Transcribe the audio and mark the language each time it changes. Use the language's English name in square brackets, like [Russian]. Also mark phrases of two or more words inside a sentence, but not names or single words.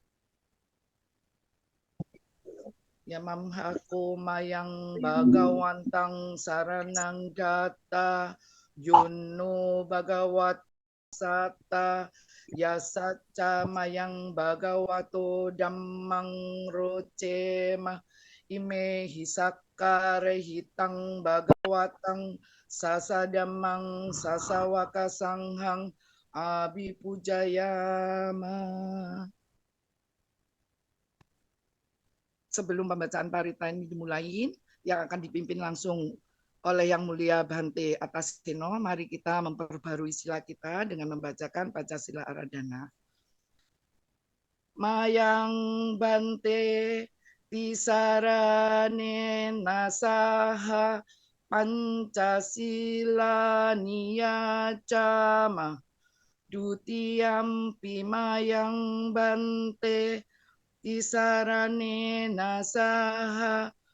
[Pali] Yamamhako Mayang Bhagawantang Saranang Gata Yono Bhagavat Sata Yasaca Mayang Bhagavato Dhammang Rocema Ime Hisakare Hitang Bhagawatang Sasadamang Sasawaka Sanghang Abhipujayama. [Indonesian] Sebelum pembacaan parita ini dimulai, yang akan dipimpin langsung oleh Yang Mulia Bhante Ataseno, mari kita memperbarui sila kita dengan membacakan [Pali] Pancasila Aradhana. Mayang Bhante Tisarane Nasaha Pancasila Niyacama Dutiyampi Mayang Bhante Tisarane Nasaha